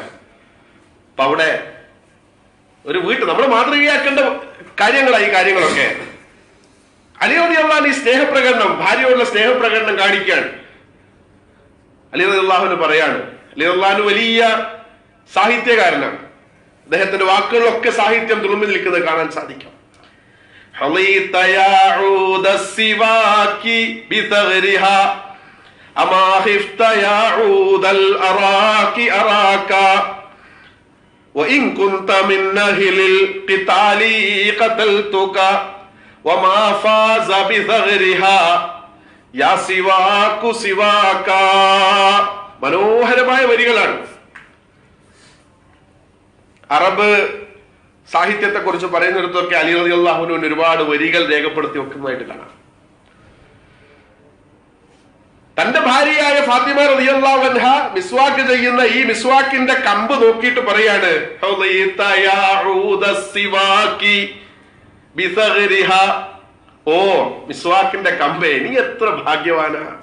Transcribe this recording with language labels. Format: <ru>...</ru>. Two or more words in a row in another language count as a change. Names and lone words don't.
<ml>അപ്പൊ അവിടെ ഒരു നമ്മൾ മാതൃകയാക്കേണ്ട കാര്യങ്ങളായി ഈ കാര്യങ്ങളൊക്കെ. അലി</ml> <ar>رضي الله عنه</ar> <ml>ഈ സ്നേഹപ്രകടനം, ഭാര്യയോടുള്ള സ്നേഹപ്രകടനം കാണിക്കുകയാണ്. അലി</ml> <ar>رضي الله عنه</ar> <ml>പറയാണ്, അലി</ml> <ar>رضي الله عنه</ar> <ml>വലിയ സാഹിത്യകാരനാണ്. അദ്ദേഹത്തിന്റെ വാക്കുകളിലൊക്കെ സാഹിത്യം തുളുമ്പി നിൽക്കുന്നത് കാണാൻ സാധിക്കും.</ml> <ar>وإن كنت من أهل القتال قتلتك وما فاز بثغرها يا سواك سواك.</ar> <ml>മനോഹരമായ വരികളാണ്. അറബ് സാഹിത്യത്തെ കുറിച്ച് പറയുന്നിടത്തൊക്കെ അലി</ml> <ar>رضي الله عنه</ar> <ml>ഒരുപാട് വരികൾ രേഖപ്പെടുത്തി വെക്കുന്നതായിട്ട് കാണാം. തന്റെ ഭാര്യയായ ഫാത്തിമ</ml> <ar>رضي الله عنها</ar> <ml>മിസ്വാക്ക് ചെയ്യുന്ന ഈ മിസ്വാക്കിന്റെ കമ്പ് നോക്കിയിട്ട് പറയാണ്, ഓ മിസ്വാക്കിന്റെ കമ്പേ, നീ എത്ര ഭാഗ്യവാനാ.</ml>